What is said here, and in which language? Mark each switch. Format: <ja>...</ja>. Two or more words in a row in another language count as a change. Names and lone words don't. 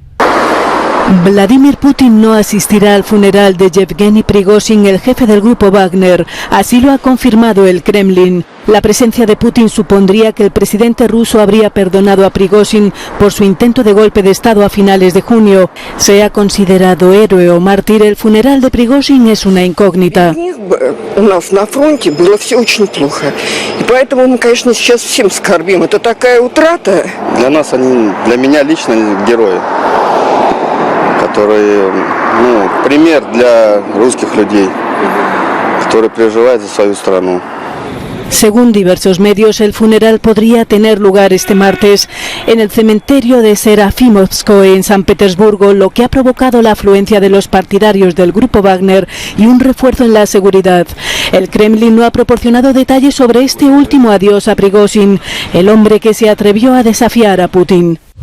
<es>Vladimir Putin no asistirá al funeral de Yevgeny Prigozhin, el jefe del grupo Wagner. Así lo ha confirmado el Kremlin. La presencia de Putin supondría que el presidente ruso habría perdonado a Prigozhin por su intento de golpe de Estado a finales de junio. Sea considerado héroe o mártir, el funeral de Prigozhin es una incógnita.</es> <ru>У нас на фронте было все очень плохо. И поэтому мы, конечно, сейчас всем скорбим. Это такая утрата. Для нас они, для меня лично герои, которые, пример для русских людей, которые переживают за свою страну.</ru> <es>Según diversos medios, el funeral podría tener lugar este martes en el cementerio de Serafimovskoye en San Petersburgo, lo que ha provocado la afluencia de los partidarios del grupo Wagner y un refuerzo en la seguridad. El Kremlin no ha proporcionado detalles sobre este último adiós a Prigozhin, el hombre que se atrevió a desafiar a Putin.</es>